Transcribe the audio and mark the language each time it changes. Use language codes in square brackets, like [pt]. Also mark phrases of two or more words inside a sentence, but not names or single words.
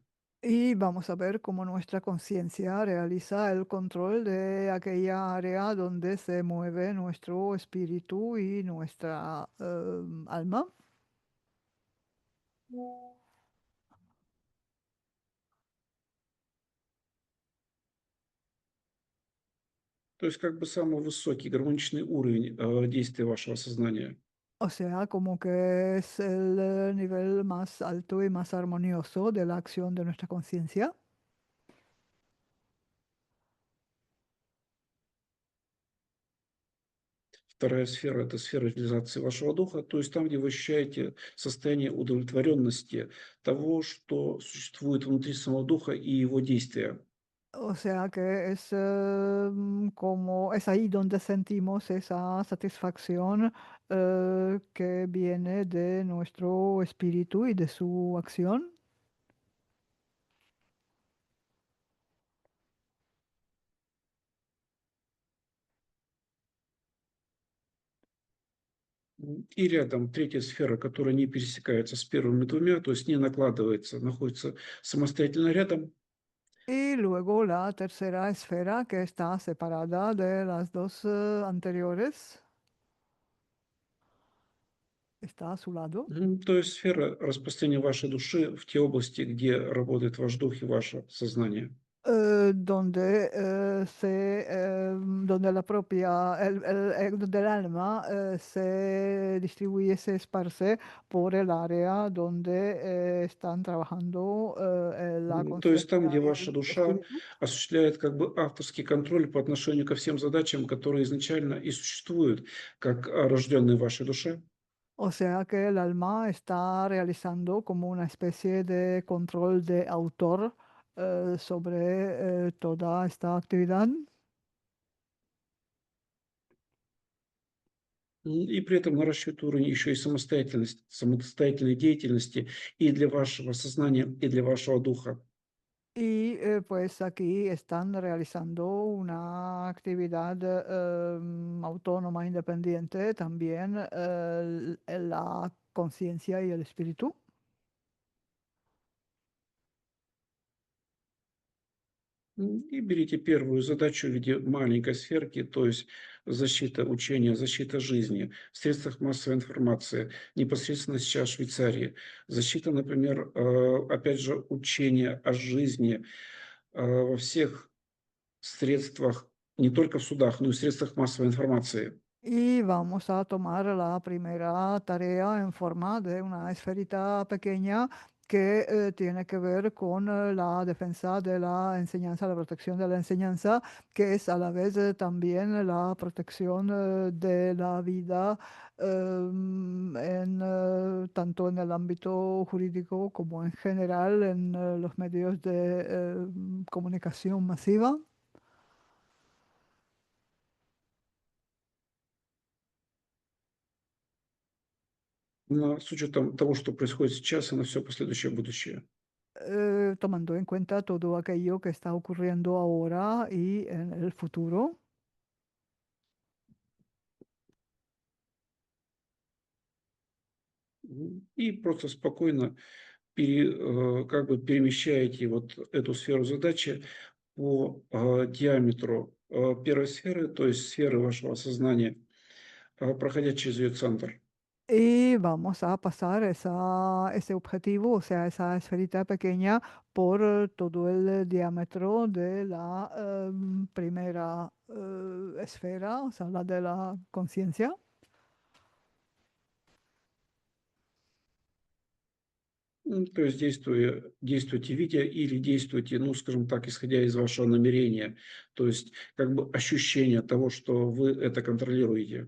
[es] Y vamos a ver cómo nuestra conciencia realiza el control de aquella área donde se mueve nuestro espíritu y nuestra alma. [ru] То есть как бы самый высокий гармоничный уровень действия вашего сознания. [es] O sea, como que es el nivel más alto y más armonioso de la acción de nuestra conciencia. [ru] Вторая сфера – это сфера реализации вашего духа, то есть там, где вы ощущаете состояние удовлетворенности того, что существует внутри самого духа и его действия. [es] O sea que es como es ahí donde sentimos esa satisfacción que viene de nuestro espíritu y de su acción. [ru] И рядом третья сфера, которая не пересекается с первыми двумя, то есть не накладывается, находится самостоятельно рядом. [es] Y luego la tercera esfera que está separada de las dos anteriores, está a su lado. [ru] То есть сфера распространения вашей души в те области, где работает ваш дух и ваше сознание. [es] Donde donde la propia, donde el alma se distribuye, se esparce por el área donde están trabajando la [ru] То есть там, [es] conciencia [ru] где [es] y [ru] ваша [es] el [ru] душа [es] espíritu. [ru] осуществляет как бы авторский контроль по отношению ко всем задачам, которые изначально и существуют, как рожденные в вашей душе. [es] O sea que el alma está realizando como una especie de control de autor sobre toda esta actividad. [ru] И при этом наращивает уровень еще и самостоятельности, самостоятельной деятельности и для вашего сознания, и для вашего духа. [es] Y pues aquí están realizando una actividad autónoma, independiente, también la conciencia y el espíritu. [ru] И берите первую задачу в виде маленькой сферки, то есть защита учения, защита жизни в средствах массовой информации, непосредственно сейчас в Швейцарии. Защита, например, опять же, учения о жизни во всех средствах, не только в судах, но и в средствах массовой информации. [es] Y vamos a tomar la primera tarea en forma de una esferita pequeña que tiene que ver con la defensa de la enseñanza, la protección de la enseñanza, que es a la vez también la protección de la vida tanto en el ámbito jurídico como en general en los medios de comunicación masiva. [ru] С учетом того, что происходит сейчас и на все последующее будущее. [es] Tomando en cuenta todo aquello que está ocurriendo ahora y en el futuro. [ru] И просто спокойно как бы перемещаете вот эту сферу задачи по диаметру первой сферы, то есть сферы вашего сознания, проходя через ее центр. [es] Y vamos a pasar ese objetivo, o sea, esa esferita pequeña, por todo el diámetro de la primera esfera, o sea, la de la conciencia. [ru] То есть действуйте видя или действуйте, ну, скажем так, исходя из вашего намерения, то есть как бы ощущение того, что вы это контролируете.